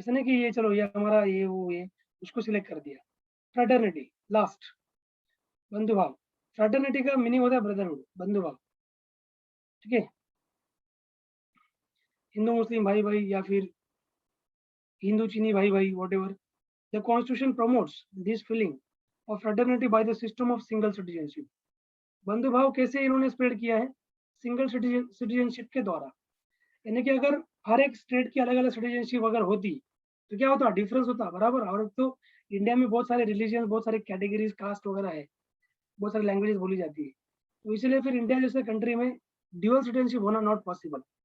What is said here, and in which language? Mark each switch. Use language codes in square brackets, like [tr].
[hi] ऐसा नहीं कि ये चलो ये हमारा ये वो ये उसको सिलेक्ट कर दिया। Fraternity, last, बंधुभाव। फ्रेटर्निटी का मीनिंग होता है ब्रदरहुड, बंधुभाव। ठीक है, हिंदू मुस्लिम भाई भाई या फिर हिंदू चीनी भाई भाई, whatever. [en] The Constitution promotes this feeling of fraternity by the system of single citizenship. [hi] बंधुभाव कैसे इन्होंने स्प्रेड किया है? सिंगल सिटीजनशिप के द्वारा। यानी कि अगर हर एक स्टेट की अलग अलग सिटीजनशिप अगर होती तो क्या होता? डिफरेंस होता, बराबर। और तो इंडिया में बहुत सारे रिलीजन, बहुत सारे कैटेगरीज, कास्ट वगैरह है, बहुत सारी लैंग्वेजेस बोली जाती है, तो इसलिए फिर इंडिया जैसे कंट्री में ड्यूअल सिटीजनशिप होना [en] Not possible.